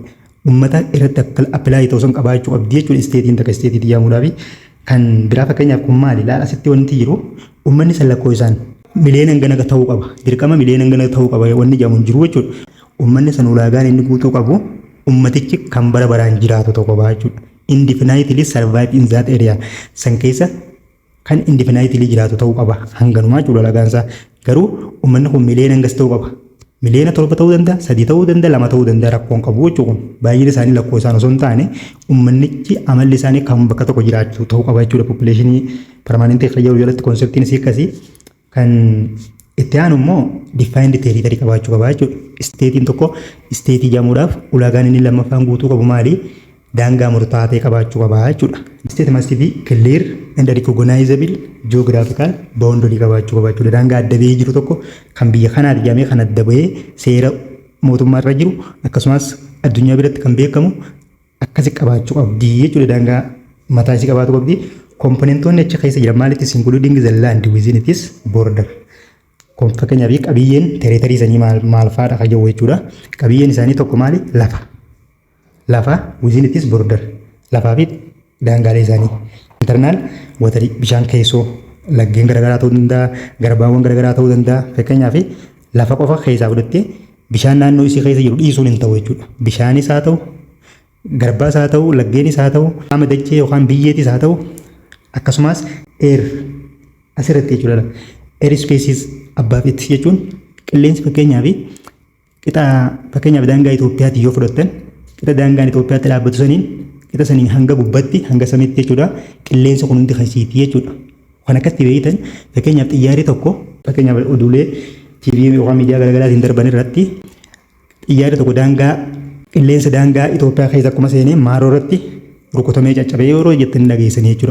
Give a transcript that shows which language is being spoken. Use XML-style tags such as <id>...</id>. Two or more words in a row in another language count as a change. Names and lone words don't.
<om>Uummata irratti appilaayi ta'uu san qabaachuu qabdi jechuudha. Isteetiin takka isteetiitti jedhamuudhaafi kan biraa fakkeenyaaf kun maali? Laala asitti wanti jiru uummanni san lakkoo isaan miliyoona hangana ta'uu qaba. Dirqama miliyoona hangana ta'uu qaba wanni jedhamu jiru jechuudha. Uummanni san ulaagaan inni guutuu qabu ummatichi kan bara baraan jiraatu tokko qaba jechuudha.</om> <en>Indefinitely survive in that area.</en> <om>San keessa kan indefinitely jiraatu ta'uu qaba. Hanganumaa jechuudha ulaagaan isaa. Garuu uummanni kun miliyoona hangas ta'uu qaba. Miliyoona 7 ta'uu danda'a, 3 ta'uu danda'a, 2 ta'uu danda'a rakkoon qabu jechuudha. Baay'een isaanii lakkoo isaan osoo hin taane uummannichi amalli isaanii kan bakka tokko jiraatu ta'uu qaba jechuudha.</om> <en>Population permanent</en> <om>fayyadu jalatti konseptiin isii akkasii. Kan itti aanu immoo</om> <en>defined territory</en> <om>qabaachuu qaba jechuudha. Isteetiin tokko isteetii jedhamuudhaaf ulaagaan inni lammaffaan guutuu qabu maali? Daangaa murtaa'aa ta'e qabaachuu qaba jechuudha.</om> <en>State must be clear and recognizable geographical boundary</en> <om>qabaachuu qaba jechuudha. Daangaa adda bahee jiru tokko kan biyya kanaati jedhamee kan adda bahee seera mootummaa irra jiru akkasumas addunyaa biratti kan beekamu akkasi qabaachuu qabdi jechuudha. Daangaa mataa isii qabaatu qabdi. Komponentoonni achi keessa jiran maalitti</om> <en>including the land within its border.</en> <om>Fakkeenyaaf qabiyyeen territory isaanii maal fa'aadha kan jedhu jechuudha. Qabiyyeen isaanii tokko maali? Lafa. Lafa</om> <en>within its border.</en> <om>Lafaa fi daangaalee isaanii.</om> <en>Internal water</en> <om>bishaan keessoo laggeen garaagaraa ta'uu danda'a, garbaawwan garaagaraa ta'uu danda'a. Fakkeenyaaf lafa qofa keessaa fudhattee bishaan naannoo isii keessa jiru dhiisuun hin ta'u jechuudha. Bishaanis haa ta'u, garbaas haa ta'u, laggeenis haa ta'u, qaama dachee yookaan biyyeetis haa ta'u, akkasumas air asirratti jechuudha.</om> <en>Air spaces above it</en> <om>jechuun qilleensi fakkeenyaaf qixa fakkeenyaaf daangaa Itoophiyaatti yoo fudhattan qixa daangaan Itoophiyaatti dhaabbatu saniin qixa saniin hanga gubbatti hanga samiitti jechuudha. Qilleensi kun hundi kasiiti jechuudha. Kan akkatti beeytan fakkeenyaaf xiyyaarri tokko fakkeenyaaf oduulee TV yookaan miidiyaa garaagaraatiin darban irratti xiyyaarri tokko daangaa qilleensa daangaa Itoophiyaa keessa akkuma seenee maaroo irratti rukutamee caccabee yeroo jettanii dhageessanii jechuudha.</om>